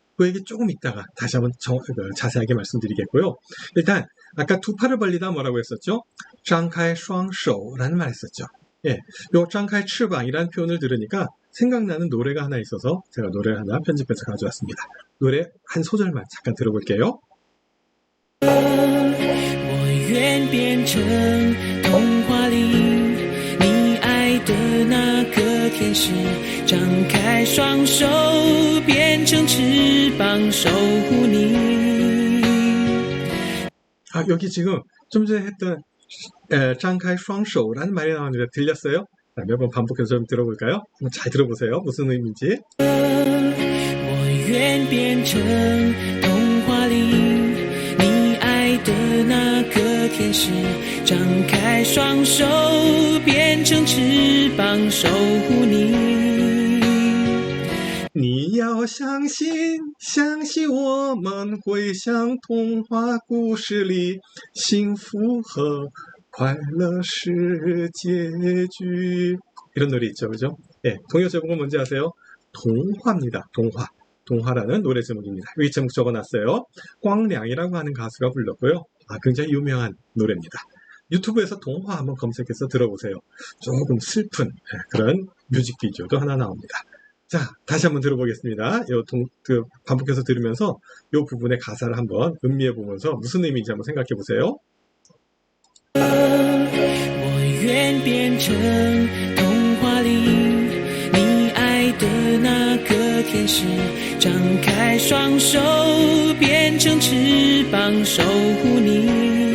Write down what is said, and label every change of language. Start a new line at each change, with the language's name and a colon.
Korean: 그 얘기 조금 이따가 다시 한번 자세하게 말씀드리겠고요. 일단 아까 두 팔을 벌리다 뭐라고 했었죠? 장카이 슈앙쇼라는 말 했었죠. 요 장카이 翅방이라는 표현을 들으니까 생각나는 노래가 하나 있어서 제가 노래를 하나 편집해서 가져왔습니다. 노래 한 소절만 잠깐 들어볼게요.
Chinese: 我愿变成童话里你爱的那个天使，张开双手变成翅膀守护你。
Korean: 여기 지금 좀 전에 했던 장카이 슈앙쇼라는 말이 나오는데 들렸어요? 몇 번 반복해서 좀 들어볼까요? 한번 잘 들어보세요. 무슨 의미인지.
Chinese: 我愿变成童话里你爱的那个天使，张开双手变成翅膀守护你。你要相信，相信我们会像童话故事里幸福和快乐是结局.
Korean: 이런 노래 있죠, 그죠? 동요 제목은 뭔지 아세요? 동화입니다. 동화라는 노래 제목입니다. 여기 제목 적어놨어요. 꽝량이라고 하는 가수가 불렀고요. 굉장히 유명한 노래입니다. 유튜브에서 동화 한번 검색해서 들어보세요. 조금 슬픈 그런 뮤직비디오도 하나 나옵니다. 자, 다시 한번 들어보겠습니다. 반복해서 들으면서 이 부분의 가사를 한번 음미해 보면서 무슨 의미인지 한번 생각해 보세요.
Chinese: 我愿变成童话里你爱的那个天使，张开双手变成翅膀守护你。